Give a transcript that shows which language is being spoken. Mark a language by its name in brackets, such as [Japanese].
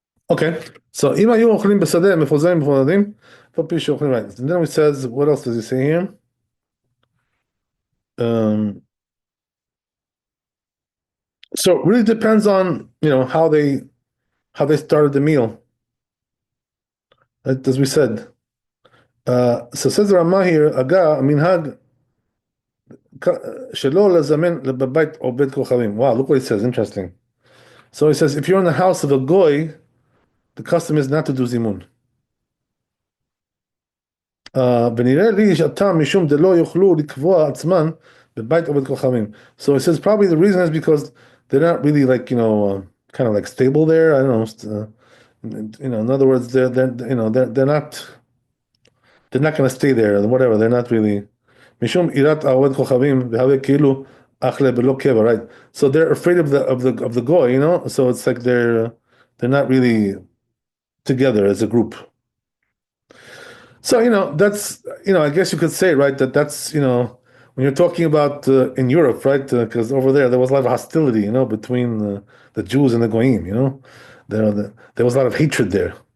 [English] Okay, so [Hebrew] אם היו אוכלים בשדה מפוזרים ומפוזרים, אף על פי שאוכלים [English] right. And then he says, what else does he say here? So it really depends on how they started the meal. As we said. So says Ramah here, Aga, minhag [Hebrew] שלא לזמן בבית עובד כוכבים. [English] Wow, look what he says, interesting. So he says, if you're in the house of a goy, the custom is not to do zimun. [Hebrew] ונראה לי שהטעם משום דלא יוכלו לקבוע עצמן בבית עובד כוכבים. [English] So he says probably the reason is because they're not really like, kind of like stable there. I don't know. In other words, they're not going to stay there or whatever. They're not really. [Hebrew] משום יראת העובד כוכבים והווה כאילו אכלה בלא קבע, [English] right? So they're afraid of the goy, So it's like they're not really together as a group. So that's I guess you could say, right, that's when you're talking about in Europe, right? Because over there was a lot of hostility, between the Jews and the goyim, there was a lot of hatred there.